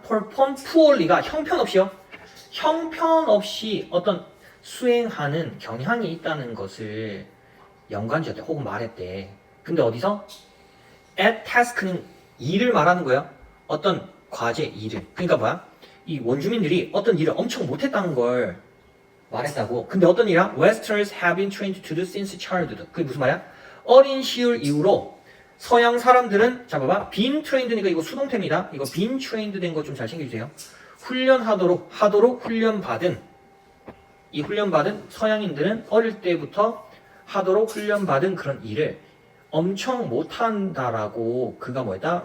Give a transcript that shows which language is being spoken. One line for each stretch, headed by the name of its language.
Korean: perform poorly가 형편없이요. 형편없이 어떤 수행하는 경향이 있다는 것을 연관지었대. 혹은 말했대. 근데 어디서? at task는 일을 말하는 거야. 어떤 과제, 일을. 그러니까 뭐야? 이 원주민들이 어떤 일을 엄청 못했다는 걸 말했다고. 근데 어떤 일이야?
English: Westerners have been trained to do since childhood.
Korean: 그게 무슨 말이야? 어린 시절 이후로 서양 사람들은, 자 봐봐, been trained니까 이거 수동태입니다. 이거 been trained 된 거 좀 잘 챙겨주세요. 하도록 훈련받은, 이 훈련받은 서양인들은 어릴 때부터 하도록 훈련받은 그런 일을 엄청 못한다라고 그가 뭐했다?